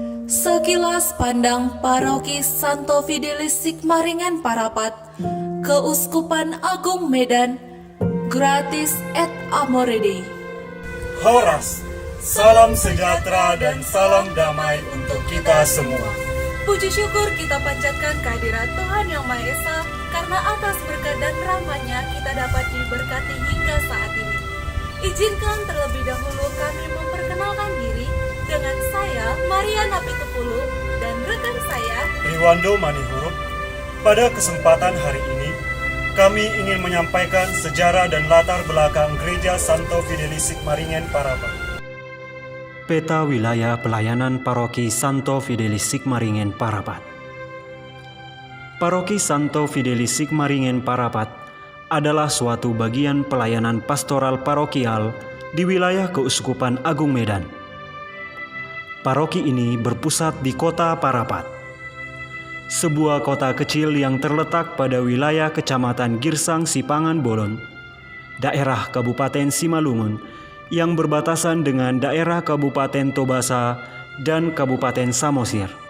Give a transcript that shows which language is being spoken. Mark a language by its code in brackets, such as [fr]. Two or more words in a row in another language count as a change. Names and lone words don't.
[id] Sekilas pandang Paroki Santo Fidelis Sigmaringen Parapat, Keuskupan Agung Medan, [la] gratis et amore Dei. [id] Horas, salam sejahtera dan salam damai untuk kita semua. Puji syukur kita panjatkan kehadirat Tuhan Yang Maha Esa, karena atas berkat dan rahmat-Nya kita dapat diberkati hingga saat ini. Izinkan terlebih dahulu kami memperkenalkan diri dengan saya, Maria Napitupulu, dan rekan saya, Riwando Manihurup. Pada kesempatan hari ini, kami ingin menyampaikan sejarah dan latar belakang Gereja Santo Fidelis Sigmaringen Parapat. Peta wilayah pelayanan Paroki Santo Fidelis Sigmaringen Parapat. Paroki Santo Fidelis Sigmaringen Parapat adalah suatu bagian pelayanan pastoral parokial di wilayah Keuskupan Agung Medan. Paroki ini berpusat di kota Parapat, sebuah kota kecil yang terletak pada wilayah Kecamatan Girsang Sipangan Bolon, daerah Kabupaten Simalungun, yang berbatasan dengan daerah Kabupaten Tobasa dan Kabupaten Samosir.